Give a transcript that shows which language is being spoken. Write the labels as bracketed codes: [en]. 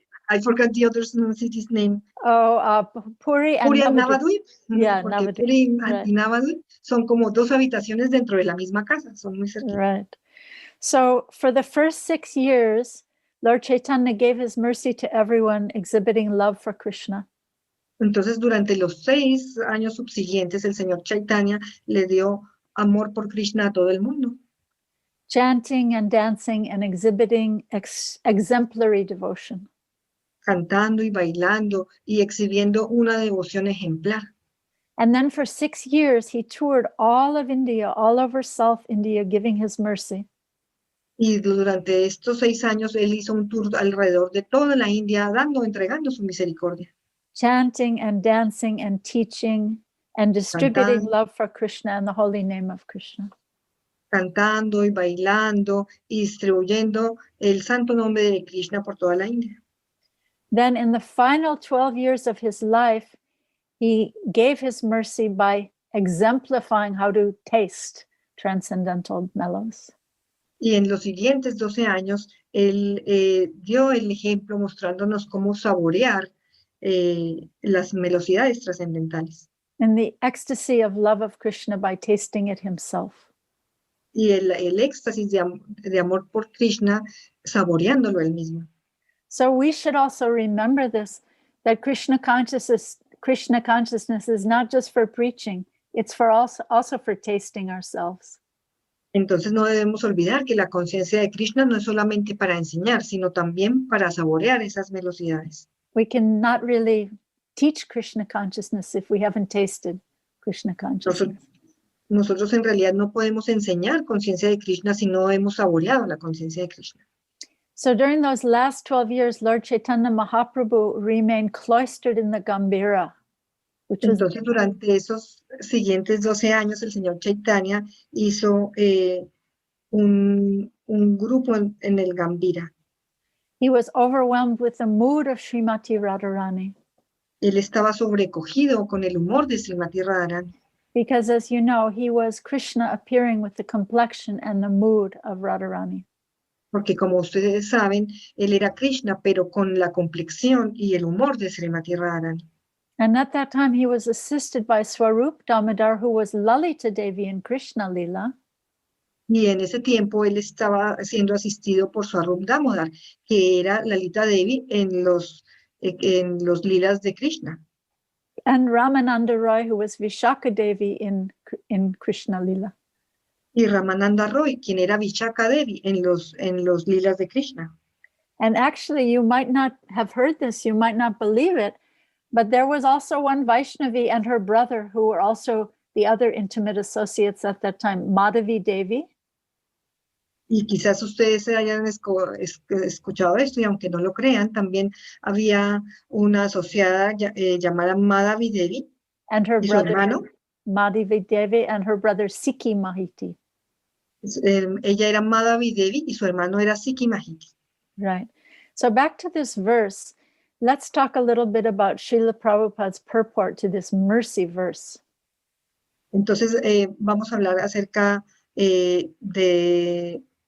[en] I forgot the other city's name. Oh, Puri and Navadvip. Yeah, [es] Porque Navadvip. Puri [en] Right. [es] y Navadvip son como dos habitaciones dentro de la misma casa, son muy cerquitas. [en] Right. So for the first 6 years, Lord Chaitanya gave his mercy to everyone exhibiting love for Krishna. [es] Entonces, durante los 6 años subsiguientes, el señor Chaitanya le dio amor por Krishna a todo el mundo. [en] Chanting and dancing and exhibiting exemplary devotion. [es] Cantando y bailando y exhibiendo una devoción ejemplar. [en] And then for 6 years, he toured all of India, all over South India, giving his mercy. [es] Y durante estos 6 años, él hizo un tour alrededor de toda la India, entregando su misericordia. [en] Chanting and dancing and teaching and distributing love for Krishna and the holy name of Krishna. [es] Cantando y bailando y distribuyendo el santo nombre de Krishna por toda la India. [en] Then in the final 12 years of his life, he gave his mercy by exemplifying how to taste transcendental mellows. [es] Y en los siguientes 12 años, él dio el ejemplo mostrándonos cómo saborear las velocidades trascendentales. [en] And the ecstasy of love of Krishna by tasting it himself. [es] Y el éxtasis de amor por Krishna, saboreándolo él mismo. [en] So we should also remember this, that Krishna consciousness is not just for preaching, it's for also for tasting ourselves. [es] Entonces no debemos olvidar que la conciencia de Krishna no es solamente para enseñar, sino también para saborear esas velocidades. [en] We cannot really teach Krishna consciousness if we haven't tasted Krishna consciousness. [es] Nosotros en realidad no podemos enseñar conciencia de Krishna si no hemos saboreado la conciencia de Krishna. [en] So during those last 12 years, Lord Chaitanya Mahaprabhu remained cloistered in the Gambhira. [es] Entonces, durante esos siguientes 12 años, el señor Chaitanya hizo un grupo en el Gambhira. [en] He was overwhelmed with the mood of Srimati Radharani. [es] Él estaba sobrecogido con el humor de Srimati Radharani. [en] Because, as you know, he was Krishna appearing with the complexion and the mood of Radharani. [es] Porque como ustedes saben, él era Krishna, pero con la complexión y el humor de Srimati Radharani. [en] And at that time, he was assisted by Swarup Damodar, who was Lalita Devi in Krishna Lila. [es] Y en ese tiempo él estaba siendo asistido por Swarup Damodar, que era Lalita Devi en los lilas de Krishna. [en] And Ramananda Roy, who was Vishaka Devi in Krishna Lila. [es] Y Ramananda Roy, quien era Vishaka Devi en los lilas de Krishna. [en] And actually, you might not have heard this, you might not believe it, but there was also one Vaishnavi and her brother who were also the other intimate associates at that time, Madhavi Devi. [es] Y quizás ustedes hayan escuchado esto, y aunque no lo crean, también había una asociada llamada Madhavi Devi [en] and her [es] y su [en] brother, [es] hermano. [en] Madhavi Devi and her brother Sikhi Mahiti. [es] Ella era Madhavi Devi y su hermano era Sikhi Mahiti. [en] Right. So back to this verse, let's talk a little bit about Srila Prabhupada's purport to this mercy verse. [es] Entonces, vamos a hablar acerca de...